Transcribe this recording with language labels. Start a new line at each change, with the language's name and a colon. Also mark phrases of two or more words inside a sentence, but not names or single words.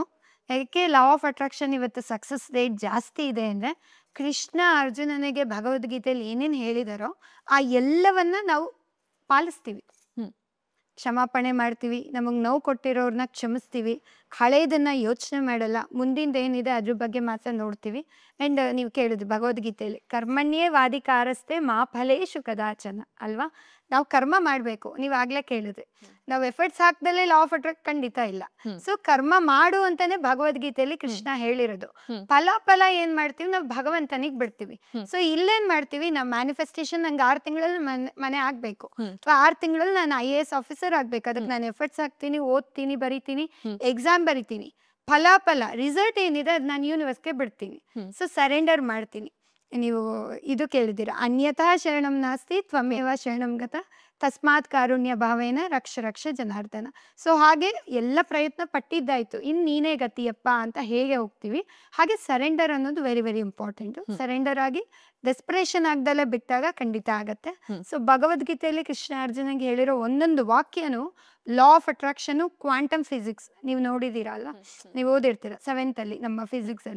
Kannada: ಯಾಕೆ
English: law of attraction
Kannada: ಇವತ್ತು
English: success rate
Kannada: ಜಾಸ್ತಿ ಇದೆ ಅಂದರೆ, ಕೃಷ್ಣ ಅರ್ಜುನನಿಗೆ ಭಗವದ್ಗೀತೆಯಲ್ಲಿ ಏನೇನು ಹೇಳಿದಾರೋ ಆ ಎಲ್ಲವನ್ನ ನಾವು ಪಾಲಿಸ್ತೀವಿ. ಕ್ಷಮಾಪಣೆ ಮಾಡ್ತೀವಿ, ನಮಗೆ ನೋವು ಕೊಟ್ಟಿರೋರನ್ನ ಕ್ಷಮಿಸ್ತೀವಿ, ಹಳೆಯದನ್ನು ಯೋಚನೆ ಮಾಡಲ್ಲ, ಮುಂದಿಂದ ಏನಿದೆ ಅದ್ರ ಬಗ್ಗೆ ಮಾತ್ರ ನೋಡ್ತೀವಿ. ಆ್ಯಂಡ್ ನೀವು ಕೇಳಿದ್ರಿ ಭಗವದ್ಗೀತೆಯಲ್ಲಿ
Sanskrit: कर्मण्ये वाधिकारस्ते मा फलेषु कदाचन
Kannada: ಅಲ್ವಾ. ನಾವು ಕರ್ಮ ಮಾಡಬೇಕು. ನೀವು ಆಗಲೇ ಕೇಳಿದ್ರಿ, ನಾವು ಎಫರ್ಟ್ಸ್ ಹಾಕ್ದಲ್ಲೇ
English: law of attract
Kannada: ಖಂಡಿತ ಇಲ್ಲ. ಸೊ ಕರ್ಮ ಮಾಡು ಅಂತಾನೆ ಭಗವದ್ಗೀತೆಯಲ್ಲಿ ಕೃಷ್ಣ ಹೇಳಿರೋದು. ಫಲ ಏನ್ ಮಾಡ್ತೀವಿ ನಾವು ಭಗವಂತನಿಗೆ ಬಿಡ್ತೀವಿ. ಸೊ ಇಲ್ಲೇನ್ ಮಾಡ್ತೀವಿ ನಾವು ಮ್ಯಾನಿಫೆಸ್ಟೇಷನ್, ನಂಗೆ 6 ತಿಂಗಳಲ್ಲಿ ಮನೆ ಆಗ್ಬೇಕು ಅಥವಾ 6 ತಿಂಗಳಲ್ಲಿ ನಾನು
English: IAS officer
Kannada: ಆಗ್ಬೇಕು, ಅದಕ್ಕೆ ನಾನು ಎಫರ್ಟ್ಸ್ ಹಾಕ್ತೀನಿ, ಓದ್ತೀನಿ, ಬರಿತೀನಿ, ಎಕ್ಸಾಮ್ ಬರಿತೀನಿ. ಫಲ ರಿಸಲ್ಟ್ ಏನಿದೆ ಅದು ನಾನು ಯೂನಿವರ್ಸ್ಗೆ ಬಿಡ್ತೀನಿ. ಸೊ ಸರೆಂಡರ್ ಮಾಡ್ತೀನಿ. ನೀವು ಇದು ಕೇಳಿದ್ದೀರಾ,
Sanskrit: अन्यथा शरणं नास्ति त्वमेव शरणं गत तस्मात् कारुण्य भावेन रक्ष जनार्दन.
Kannada: ಸೊ ಹಾಗೆ ಎಲ್ಲ ಪ್ರಯತ್ನ ಪಟ್ಟಿದ್ದಾಯ್ತು, ಇನ್ನು ನೀನೇ ಗತಿಯಪ್ಪ ಅಂತ ಹೇಗೆ ಹೋಗ್ತೀವಿ, ಹಾಗೆ ಸರೆಂಡರ್ ಅನ್ನೋದು
English: very very important.
Kannada: ಸರೆಂಡರ್ ಆಗಿ ಡೆಸ್ಪರೇಷನ್ ಆಗ್ದಲ್ಲೇ ಬಿಟ್ಟಾಗ ಖಂಡಿತ ಆಗತ್ತೆ. ಸೊ ಭಗವದ್ಗೀತೆಯಲ್ಲಿ ಕೃಷ್ಣ ಅರ್ಜುನಗೆ ಹೇಳಿರೋ ಒಂದೊಂದು ವಾಕ್ಯನು
English: law of attraction, quantum physics
Kannada: ನೀವು ನೋಡಿದ್ದೀರಾ ಅಲ್ವಾ, ನೀವು ಓದಿರ್ತೀರ 7th ಅಲ್ಲಿ ನಮ್ಮ ಫಿಸಿಕ್ಸಲ್ಲಿ.